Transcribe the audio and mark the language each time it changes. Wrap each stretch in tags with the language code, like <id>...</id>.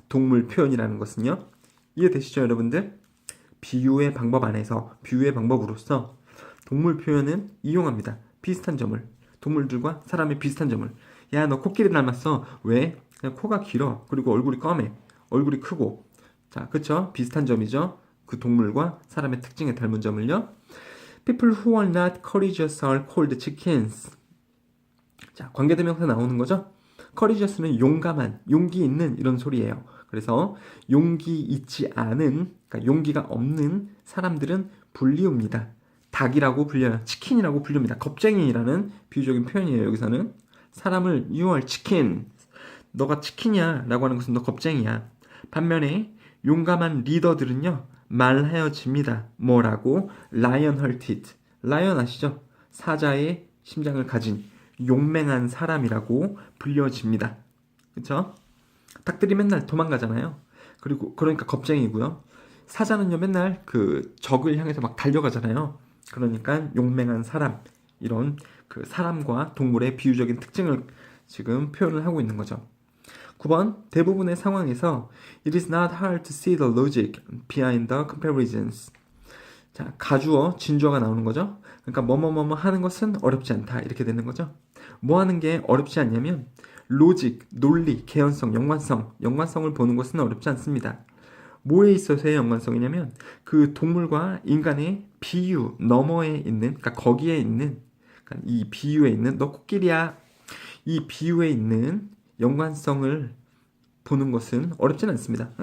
<ko>동물 표현이라는 것은요. 이해되시죠, 여러분들? 비유의 방법 안에서 비유의 방법으로서 동물 표현은 이용합니다. 비슷한 점을. 동물들과 사람의 비슷한 점을. 야, 너 코끼리 닮았어. 왜? 그냥 코가 길어. 그리고 얼굴이 검해. 얼굴이 크고. 자, 그쵸? 비슷한 점이죠. 그 동물과 사람의 특징에 닮은 점을요.</ko> <en>People who are not courageous are called chickens.</en> <ko>자, 관계대명사 나오는 거죠? courageous는 용감한, 용기 있는 이런 소리예요. 그래서 용기 있지 않은, 그러니까 용기가 없는 사람들은 불리웁니다. 닭이라고 불려요. 치킨이라고 불립니다. 겁쟁이라는 비유적인 표현이에요. 여기서는 사람을</ko> <en>you are chicken.</en> <ko>너가 치킨이야 라고 하는 것은 너 겁쟁이야. 반면에 용감한 리더들은요. 말하여집니다. 뭐라고? lion hearted. 라이언 아시죠? 사자의 심장을 가진 용맹한 사람이라고 불려집니다. 그쵸? 닭들이 맨날 도망가잖아요. 그리고 그러니까 겁쟁이고요. 사자는요 맨날 그 적을 향해서 막 달려가잖아요. 그러니까 용맹한 사람, 이런 그 사람과 동물의 비유적인 특징을 지금 표현을 하고 있는 거죠. 9번 대부분의 상황에서</ko> <en>It is not hard to see the logic behind the comparisons.</en> <ko>자, 가주어, 진주어가 나오는 거죠. 그러니까 뭐뭐뭐뭐 하는 것은 어렵지 않다 이렇게 되는 거죠. 뭐 하는 게 어렵지 않냐면 로직, 논리, 개연성, 연관성을 보는 것은 어렵지 않습니다. 뭐에 있어서의 연관성이냐면 그 동물과 인간의 비유 너머에 있는, 그러니까 거기에 있는, 그러니까 이 비유에 있는 너 코끼리야, 이 비유에 있는 연관성을 보는 것은 어렵진 않습니다.</ko>